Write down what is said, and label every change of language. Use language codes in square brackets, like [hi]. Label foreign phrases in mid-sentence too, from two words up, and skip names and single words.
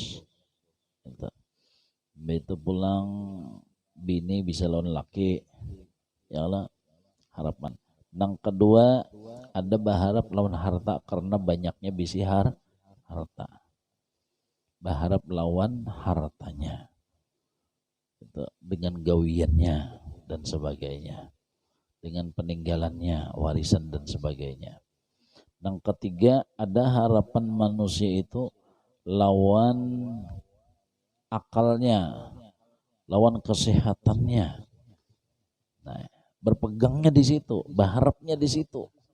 [bjn] Itu pulang bini bisa lawan laki, [ar] ya Allah [bjn] harapan. Yang kedua ada berharap lawan harta karena banyaknya bisi harta. Berharap lawan hartanya itu dengan gawiannya dan sebagainya, dengan peninggalannya, warisan dan sebagainya. Yang ketiga ada harapan manusia itu lawan akalnya, lawan kesehatannya. Nah, berpegangnya di situ, berharapnya di situ.